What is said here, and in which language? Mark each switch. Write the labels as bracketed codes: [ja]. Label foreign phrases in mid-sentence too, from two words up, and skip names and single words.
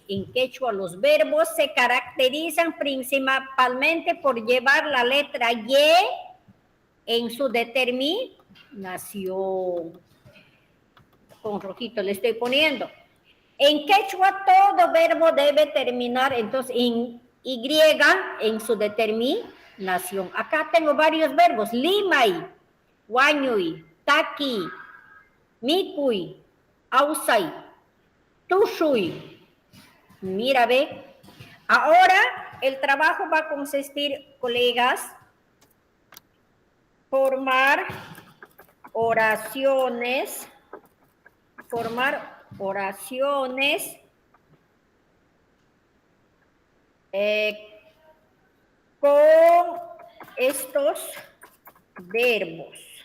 [es] En quechua, los verbos se caracterizan principalmente por llevar la letra Y en su determinación. Con rojito le estoy poniendo. En quechua, todo verbo debe terminar, entonces, en Y en su determinación. Acá tengo varios verbos. [qu] Limay. Wañuy, taki, mikuy, ausay, tushuy. [es] Mira, ve. Ahora el trabajo va a consistir, colegas, formar oraciones con estos verbos.